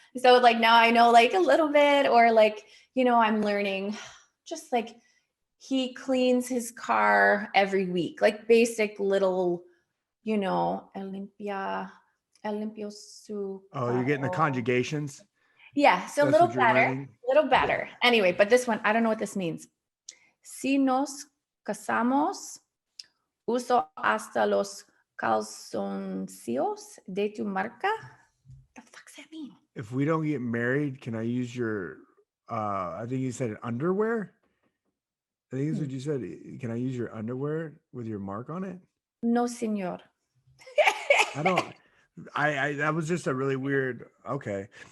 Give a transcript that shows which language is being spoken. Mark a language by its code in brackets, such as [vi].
[en] So like now I know like a little bit or like, I'm learning just like he cleans his car every week, like basic little, [es] el limpio su. [en] Oh, you're getting the conjugations? Yeah. So a little better. Anyway, but this one, I don't know what this means. [es] Si nos casamos, uso hasta los calzoncillos de tu marca. [en] The fuck's that mean? If we don't get married, can I use your, I think you said underwear? I think that's what you said. Can I use your underwear with your mark on it? [es] No, senor. [en] That was just a really weird, okay.